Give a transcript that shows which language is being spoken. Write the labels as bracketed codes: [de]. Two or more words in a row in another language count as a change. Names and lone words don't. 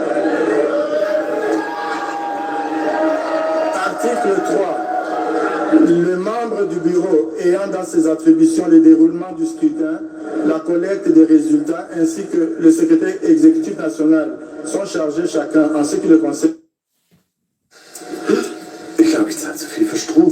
[fr] Article 3. Le membre du bureau ayant dans ses attributions le déroulement du scrutin, la collecte des résultats ainsi que le secrétaire exécutif national sont chargés chacun en ce qui le concerne. [de] Ich glaube, ich zahle zu viel für Strom.